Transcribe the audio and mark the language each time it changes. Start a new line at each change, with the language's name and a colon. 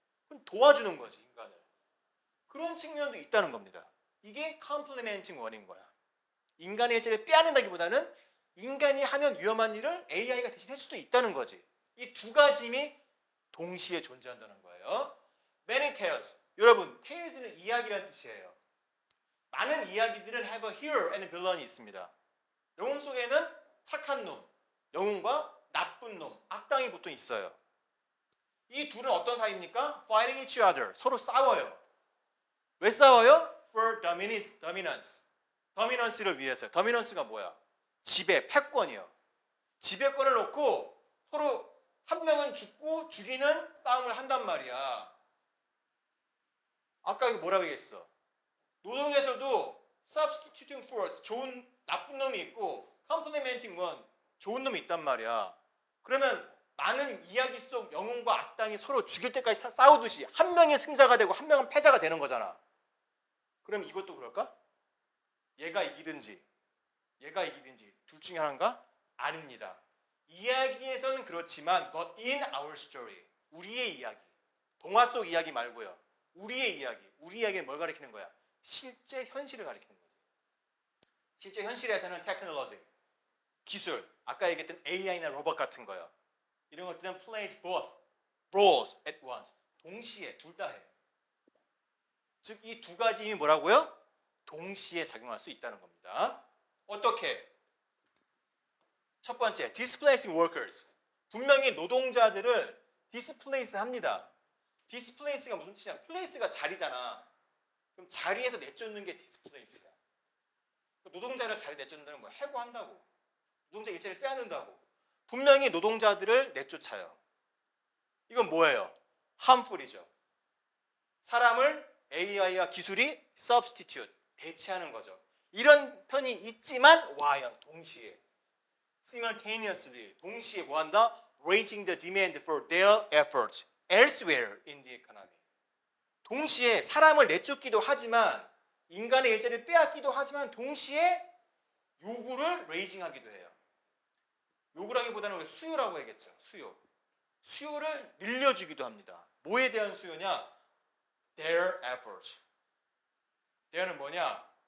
Korean: 그건 도와주는 거지, 인간을. 그런 측면도 있다는 겁니다. 이게
English: complementing one
Korean: 인 거야. 인간의 일자리를 빼앗는다기보다는 인간이 하면 위험한 일을 AI가 대신 할 수도 있다는 거지. 이 두 가지 힘이 동시에 존재한다는 거예요.
English: Many tales.
Korean: 여러분, tales는 이야기라는 뜻이에요. 많은 이야기들은
English: have a hero and a villain
Korean: 이 있습니다. 영웅 속에는 착한 놈, 영웅과 나쁜 놈, 악당이 보통 있어요. 이 둘은 어떤 사이입니까?
English: Fighting each other.
Korean: 서로 싸워요. 왜 싸워요?
English: For dominance.
Korean: dominance를 위해서요. dominance가 뭐야? 지배, 패권이요. 지배권을 놓고 서로 한 명은 죽고 죽이는 싸움을 한단 말이야. 아까 뭐라고 얘기했어? 노동에서도
English: substituting force,
Korean: 좋은 나쁜 놈이 있고
English: complementing one,
Korean: 좋은 놈이 있단 말이야. 그러면 많은 이야기 속 영웅과 악당이 서로 죽일 때까지 싸우듯이 한 명이 승자가 되고 한 명은 패자가 되는 거잖아. 그럼 이것도 그럴까? 얘가 이기든지 얘가 이기든지 둘 중에 하나인가? 아닙니다. 이야기에서는 그렇지만
English: not in our story.
Korean: 우리의 이야기. 동화 속 이야기 말고요. 우리의 이야기. 우리 이야기는 뭘 가리키는 거야? 실제 현실을 가리키는 거지. 실제 현실에서는 테크놀로지, 기술, 아까 얘기했던 AI나 로봇 같은 거요. 이런 것들은
English: plays both roles at once.
Korean: 동시에 둘 다 해요. 즉 이 두 가지 힘이 뭐라고요? 동시에 작용할 수 있다는 겁니다. 어떻게? 첫 번째,
English: displacing workers.
Korean: 분명히 노동자들을 displace 합니다. displace가 무슨 뜻이냐? place가 자리잖아. 그럼 자리에서 내쫓는 게 displace야. 노동자를 자리 내쫓는다는 거야. 해고한다고. 노동자 일자리를 빼앗는다고. 분명히 노동자들을 내쫓아요. 이건 뭐예요? harmful이죠. 사람을 AI와 기술이 substitute, 대체하는 거죠. 이런 편이 있지만 Y형, 동시에 simultaneously, 동시에 뭐한다?
English: Raising the demand for their efforts elsewhere in the economy.
Korean: 동시에 사람을 내쫓기도 하지만 인간의 일자리를 빼앗기도 하지만 동시에 요구를 raising하기도 해요. 요구라기보다는 우리 수요라고 해야겠죠. 수요를 늘려주기도 합니다. 뭐에 대한 수요냐?
English: Their efforts.
Korean: their는 뭐냐?